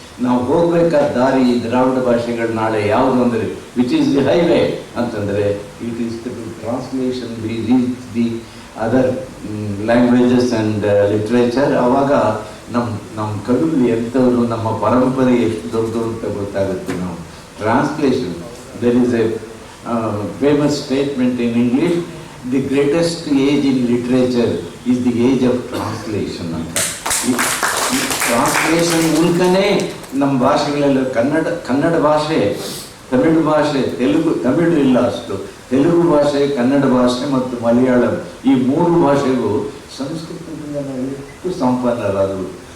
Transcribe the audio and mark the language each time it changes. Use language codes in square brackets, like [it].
[kn] ನಾವು ಹೋಗಬೇಕಾದ ದಾರಿ ಈ ದ್ರಾವಿಡ ಭಾಷೆಗಳು ನಾಳೆ ಯಾವುದು ಅಂದರೆ [en] Which is the highway ಅಂತಂದರೆ it is the translation we reach the other languages and literature. [kn] ಆವಾಗ ನಮ್ಮ ಕವಿಗಳು ಎಂಥವರು, ನಮ್ಮ ಪರಂಪರೆ ಎಷ್ಟು ದೊಡ್ಡದು ಅಂತ ಗೊತ್ತಾಗುತ್ತೆ. [en] ನಾವು translation, there is a famous statement in English, the greatest age in literature is the age of translation ಅಂತ. [kn] ಈ ಟ್ರಾನ್ಸ್ಲೇಷನ್ ಮೂಲಕನೇ ನಮ್ಮ ಭಾಷೆಗಳೆಲ್ಲ ಕನ್ನಡ ಭಾಷೆ, ತಮಿಳು ಭಾಷೆ, ತಮಿಳು ಇಲ್ಲ ಅಷ್ಟು, ತೆಲುಗು ಭಾಷೆ, ಕನ್ನಡ ಭಾಷೆ ಮತ್ತು ಮಲಯಾಳಂ ಈ ಮೂರು ಭಾಷೆಗೂ ಸಂಸ್ಕೃತದಿಂದ ನಾವು ಎಷ್ಟು ಸಂಪನ್ನರಾದರು.